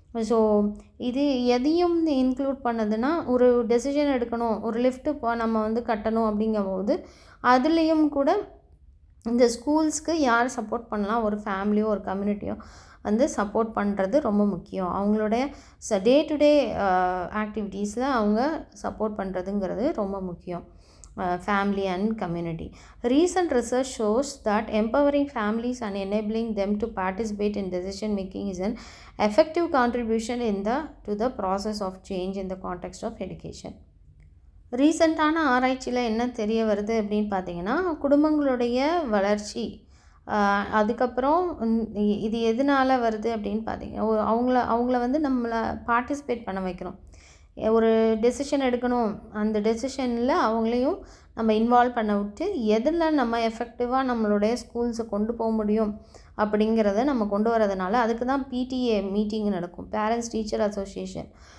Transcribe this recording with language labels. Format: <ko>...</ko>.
<ta>So இது எதையும் include பண்ணதுன்னா, ஒரு டெசிஷன் எடுக்கணும், ஒரு லிஃப்ட்டு நம்ம வந்து கட்டணும் அப்படிங்கும்போது அதுலேயும் கூட இந்த ஸ்கூல்ஸ்க்கு யார் சப்போர்ட் பண்ணலாம், ஒரு ஃபேமிலியோ ஒரு கம்யூனிட்டியோ வந்து சப்போர்ட் பண்ணுறது ரொம்ப முக்கியம். அவங்களுடைய டே டு டே ஆக்டிவிட்டீஸில் அவங்க சப்போர்ட் பண்ணுறதுங்கிறது ரொம்ப முக்கியம்.</ta> <en>family and community. Recent research shows that empowering families and enabling them to participate in decision making is an effective contribution to the process of change in the context of education.</en> <ta>ரீசெண்டான ஆராய்ச்சியில் என்ன தெரிய வருது அப்படின்னு பார்த்தீங்கன்னா, குடும்பங்களுடைய வளர்ச்சி, அதுக்கப்புறம் இது எதனால் வருது அப்படின்னு பார்த்தீங்கன்னா, அவங்கள வந்து நம்மளை பார்ட்டிசிபேட் பண்ண வைக்கிறோம். ஒரு டெசிஷன் எடுக்கணும், அந்த டெசிஷனில் அவங்களையும் நம்ம இன்வால்வ் பண்ண விட்டு எதில் நம்ம எஃபெக்டிவாக நம்மளுடைய ஸ்கூல்ஸை கொண்டு போக முடியும் அப்படிங்கிறத நம்ம கொண்டு வரதுனால அதுக்கு தான் பிடிஏ மீட்டிங் நடக்கும், பேரண்ட்ஸ் டீச்சர் அசோசியேஷன்.</ta>